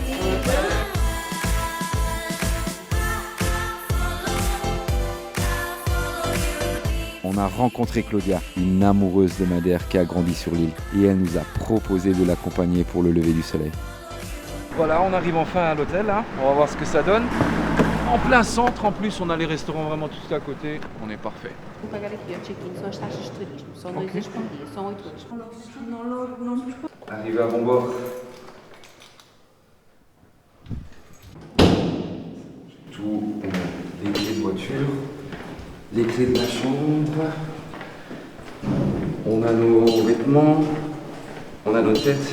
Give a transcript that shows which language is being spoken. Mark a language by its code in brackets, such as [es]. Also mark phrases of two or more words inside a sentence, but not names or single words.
[fr] On a rencontré Claudia, une amoureuse de Madère qui a grandi sur l'île et elle nous a proposé de l'accompagner pour le lever du soleil. Voilà, on arrive enfin à l'hôtel, hein. On va voir ce que ça donne. En plein centre, en plus, on a les restaurants vraiment tout à côté. On est parfait. [pt] Vou pagar aqui, ó, check-in, são as taxas de turismo. São 2 euros por dia, são 8 euros. [fr] Arrivé à bon bord. Tout, les clés de voiture, les clés de la chambre. On a nos vêtements, on a nos têtes.